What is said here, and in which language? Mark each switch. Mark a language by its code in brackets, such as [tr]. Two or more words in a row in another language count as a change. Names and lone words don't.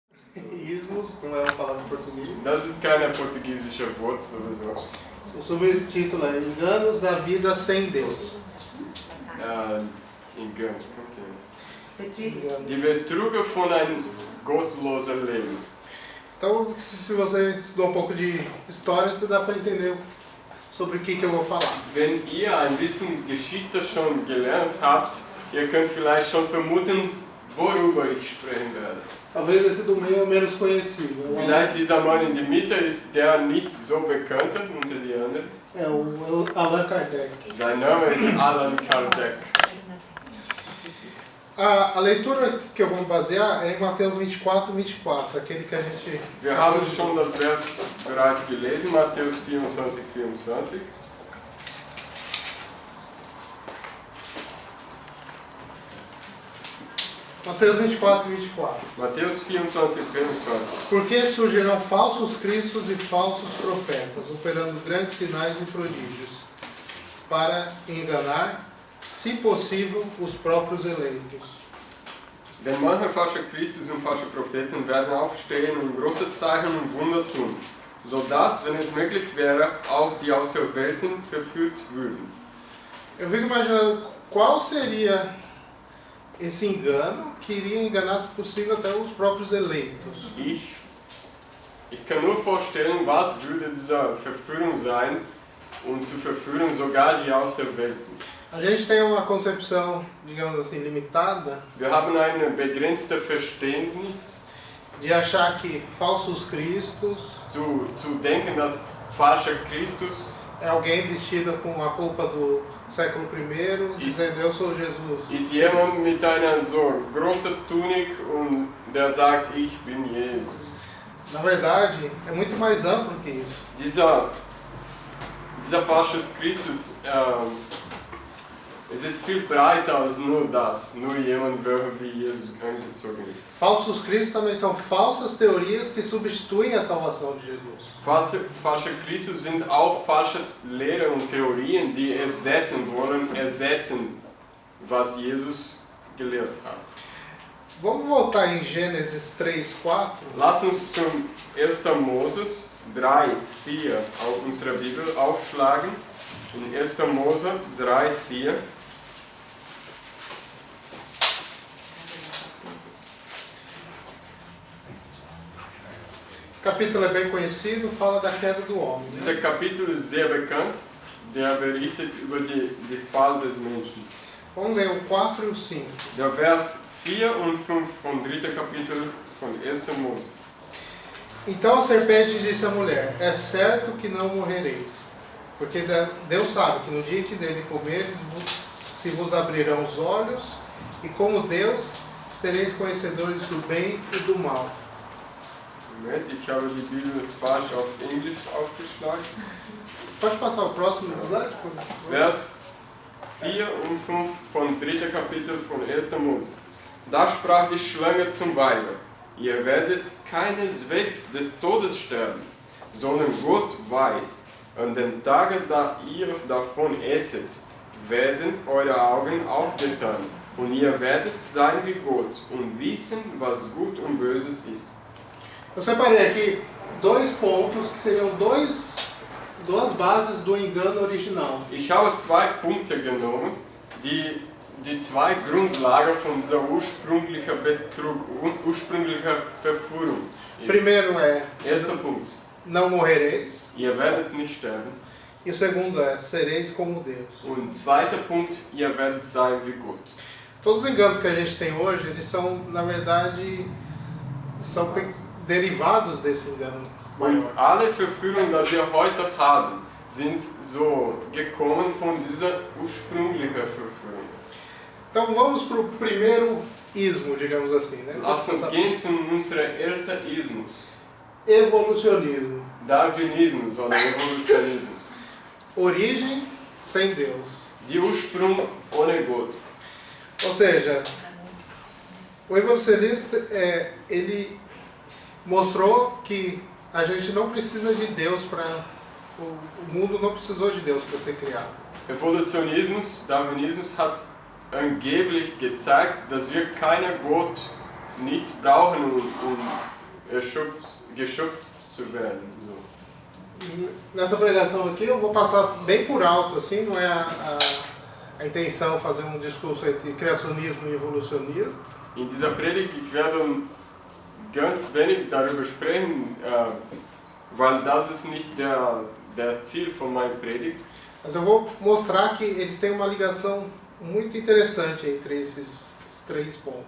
[pt] Ismos não é uma palavra em português. [de] Das ist kein portugiesischer Wort sowieso. [pt] O subtítulo é Enganos da Vida Sem Deus. Engans, okay. [de] Betrüger. Die Betrüger von ein gottloser Leben. [pt] Então, se você estudou um pouco de história, você dá para entender sobre o que eu vou falar. [de] Wenn ihr ein bisschen Geschichte schon gelernt habt, ihr könnt vielleicht schon vermuten, worüber ich sprechen werde. [pt] Talvez esse do meio é o menos conhecido. [de] Vielleicht dieser Mann in der Mitte ist der nicht so bekannte unter die anderen. [pt] É o Allan Kardec. [de] Sein Name ist Allan Kardec. [pt] A leitura que eu vou basear é em Mateus 24, 24, aquele que a gente... [de] Wir haben schon das Vers bereits gelesen, Matthäus 24, 24. [pt] Mateus 24, 24. [de] Matthäus 24, 24. [pt] Porque surgirão falsos cristos e falsos profetas, operando grandes sinais e prodígios, para enganar, se possível, os próprios eleitos. [de] Denn manche falsche Christus und falsche Propheten werden aufstehen und große Zeichen und Wunder tun, sodass, wenn es möglich wäre, auch die Auserwählten verführt würden. [pt] Eu fico imaginando qual seria esse engano que iria enganar, se possível, até os próprios eleitos. [de] Ich kann nur vorstellen, was würde diese Verführung sein und zu verführen sogar die Auserwählten. [pt] A gente tem uma concepção, digamos assim, limitada [de] Wir haben ein begrenztes Verständnis [pt] de achar que falsos cristos [de] zu denken, dass falscher Christus [pt] é alguém vestido com a roupa do século I, dizendo eu sou Jesus. [de] ist jemand mit einer so großen Tunik und der sagt, ich bin Jesus. [pt] Na verdade, é muito mais amplo que isso. [de] Dieser falsche Christus, es ist viel breiter als nur das, nur jemand, welcher wie Jesus angezogen ist. [pt] Falsos cristos também são falsas teorias que substituem a salvação de Jesus. [de] Falsche Christus sind auch falsche Lehren und Theorien, die ersetzen, was Jesus gelehrt hat. [pt] Vamos voltar em Gênesis 3, 4. [de] Lass uns zum 1. Moses 3, 4 auf unserer Bibel aufschlagen. In 1. Mose 3, 4. [pt] Esse capítulo é bem conhecido, fala da queda do homem. [de] Dieser Kapitel ist sehr bekannt, der berichtet über die Fall des Menschen. [pt] Vamos ler o 4 e o 5. [de] Der Vers 4 und 5 vom 3. Kapitel von 1. Mose. [pt] Então a serpente disse à mulher, é certo que não morrereis, porque Deus sabe que no dia que dele comeres, se vos abrirão os olhos, e como Deus, sereis conhecedores do bem e do mal. [de] Moment, ich habe die Bibel falsch auf Englisch aufgeschlagen. [pt] Pode passar o próximo slide? por favor? [de] Vers 4 und 5 vom 3. Kapitel von 1. Mose. Da sprach die Schlange zum Weibe: Ihr werdet keineswegs des Todes sterben, sondern Gott weiß, an den Tagen, da ihr davon esset, werden eure Augen aufgetan, und ihr werdet sein wie Gott und wissen, was gut und böses ist. [pt] Eu separei aqui dois pontos que seriam duas bases do engano original. [de] Ich habe 2 Punkte genommen, die zwei Grundlagen von dieser ursprünglichen Betrug und ursprünglichen Verführung ist. [pt] Primeiro é, [de] Erster Punkt, [pt] não morrereis. [de] ihr werdet nicht sterben. [pt] E o segundo é, sereis como Deus. [de] Und zweiter Punkt, ihr werdet sein wie Gott. [pt] Todos os enganos que a gente tem hoje, eles são, na verdade, derivados desse engano [de] Und [pt] maior. [de] alle Verführungen, die wir heute haben, sind so gekommen von dieser ursprünglichen Verführung. [pt] Então vamos para o primeiro ismo, digamos assim, né? [de] Lasst uns gehen zu unserem ersten Ismus. [pt] Evolucionismo. [de] Darwinismus oder Evolutionismus. [pt] Origem sem Deus. [de] Die Ursprung ohne Gott. [pt] Ou seja, o evolucionista, ele mostrou que a gente não precisa de Deus para... O mundo não precisou de Deus para ser criado. [de] Evolutionismus, Darwinismus hat angeblich gezeigt, dass wir keinen Gott nicht brauchen, um geschöpft zu werden. So. [pt] Nessa pregação aqui eu vou passar bem por alto, assim, não é a intenção fazer um discurso entre criacionismo e evolucionismo. [de] In dieser Predigt, ich werde ganz wenig darüber sprechen, weil das ist nicht der Ziel von meiner Predigt. [pt] Mas eu vou mostrar que eles têm uma ligação muito interessante entre esses três pontos.